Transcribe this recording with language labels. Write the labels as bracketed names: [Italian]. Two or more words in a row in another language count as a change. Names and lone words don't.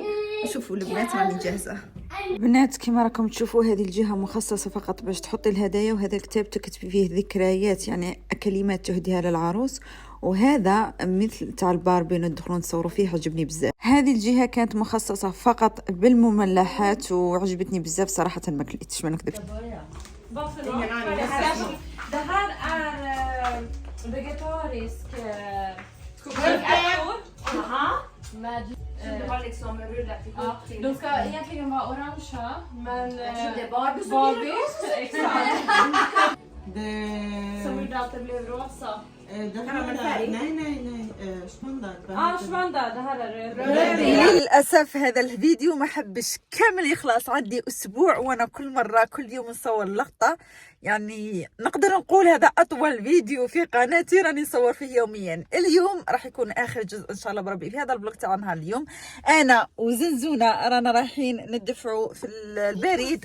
[Arabic] شوفوا البنات راني جاهزه. بنات كما راكم تشوفوا هذه الجهه مخصصه فقط باش تحطي الهدايا، وهذا الكتاب تكتبي فيه ذكريات يعني كلمات تهديها للعروس، وهذا مثل تاع الباربي ندخلوا نصوروا فيه، عجبني بزاف. هذه الجهه كانت مخصصه فقط بالمملحات وعجبتني بزاف صراحه، ما كليتش ما نكذب. [Swedish] Det här är vegetarisk med Du har liksom rullat ihop till... de ska egentligen vara orangea men det är Barbie som Barbie, exakt. Det... Som gjorde att det blev rosa. Det här är... Nej. Schmanda. Schmanda, det här är röd. [Arabic] للاسف هذا الفيديو ما حبش كامل يخلص، عندي اسبوع وانا كل مره كل يوم نصور لقطه، يعني نقدر نقول هذا اطول فيديو في قناتي راني نصور فيه يوميا. اليوم راح يكون اخر جزء ان شاء الله بربي في هذا البلوك تاع نهار اليوم. انا وزنزونه رانا رايحين ندفعوا في البريد.